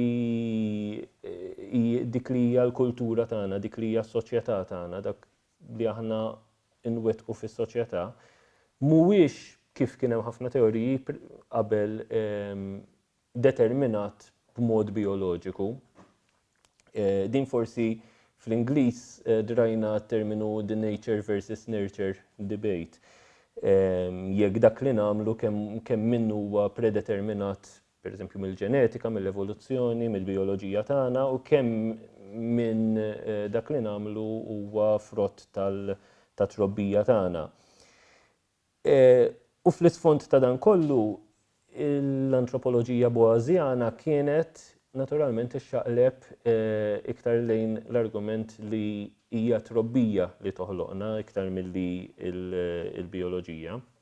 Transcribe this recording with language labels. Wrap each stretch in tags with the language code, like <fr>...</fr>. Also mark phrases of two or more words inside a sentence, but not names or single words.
<mt>li hija l-kultura tagħna, dik li hija s-soċjetà tagħna, dak li aħna nwettqu fis-soċjetà, mhuwiex kif kien hemm ħafna teoriji qabel determinat b'mod bioloġiku. Din forsi fl-Ingliż drajna terminu</mt> <en>the nature versus nurture debate.</en> <mt>Jekk dak li nagħmlu kemm minnu huwa predeterminat pereżempju mill-ġenetika, mill-evoluzzjoni, mill-bioloġija tagħna u kemm minn dak li nagħmlu huwa frott tat-trobbija tagħna. U fl-isfond ta' dan kollu, l-antropoloġija boasiana kienet naturalment ixxaqleb iktar lejn l-argument li hija trobbija li toħloqna iktar milli il-bioloġija.</mt>